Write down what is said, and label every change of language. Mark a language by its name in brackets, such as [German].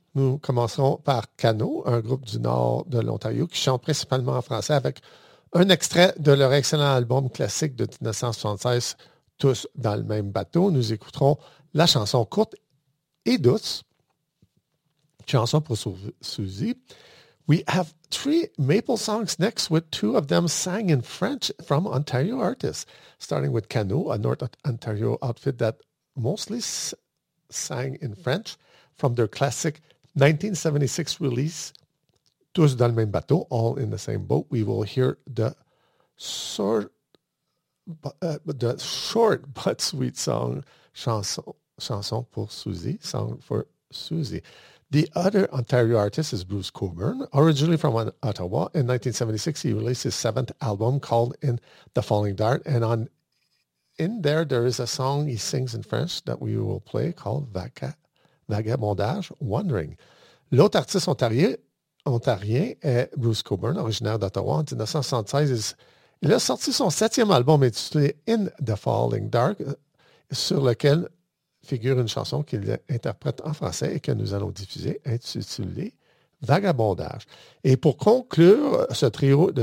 [French] Nous commencerons par Cano, un groupe du nord de l'Ontario qui chante principalement en français avec un extrait de leur excellent album classique de 1976, Tous dans le même bateau. Nous écouterons la chanson courte et douce, chanson pour Suzy. [English] We have three maple songs next, with two of them sang in French from Ontario artists, starting with Cano, a North Ontario outfit that mostly sang in French from their classic 1976 release, Tous dans le même bateau, all in the same boat. We will hear the short but sweet song, chanson pour Suzy, song for Suzy. The other Ontario artist is Bruce Coburn. Originally from Ottawa, in 1976, he released his seventh album called In the Falling Dark. And there is a song he sings in French that we will play called Vagabondage, Wandering. [French] L'autre artiste ontarien est Bruce Coburn, originaire d'Ottawa. En 1976, il a sorti son septième album intitulé In the Falling Dark, sur lequel figure une chanson qu'il interprète en français et que nous allons diffuser, intitulée Vagabondage. Et pour conclure ce trio de